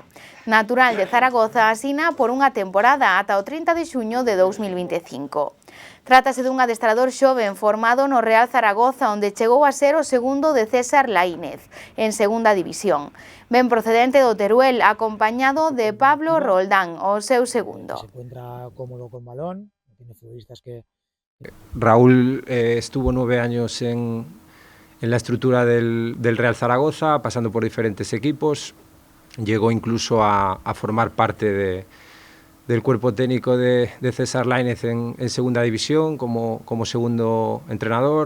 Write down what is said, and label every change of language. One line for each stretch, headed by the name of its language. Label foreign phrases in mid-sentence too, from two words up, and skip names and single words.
Galician: Natural de Zaragoza, asina por unha temporada ata o 30 de xuño de 2025. Trátase dun adestrador xoven formado no Real Zaragoza, onde chegou a ser o segundo de César Laínez, en segunda división. Ben procedente do Teruel, acompañado de Pablo Roldán, o seu segundo.
Spanish: Se encuentra cómodo con balón, tiene futbolistas que... Raúl estuvo 9 años en la estructura del Real Zaragoza, pasando por diferentes equipos. Llegó incluso a formar parte del cuerpo técnico de César Laínez en segunda división como segundo entrenador.